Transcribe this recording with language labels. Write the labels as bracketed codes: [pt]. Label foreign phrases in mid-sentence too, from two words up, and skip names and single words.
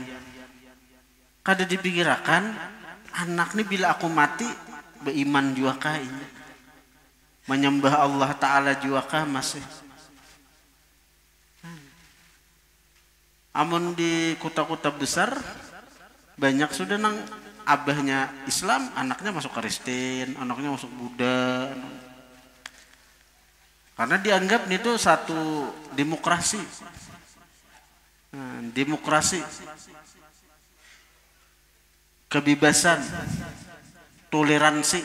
[bjn] Kada dipikirkan anak ni bila aku mati beriman juga kah ini, menyembah Allah Ta'ala juga kah masih. Amun di kota-kota besar banyak sudah nang abahnya Islam, anaknya masuk Kristen, anaknya masuk Buddha. [id] Karena dianggap itu satu demokrasi. Demokrasi, kebebasan, toleransi.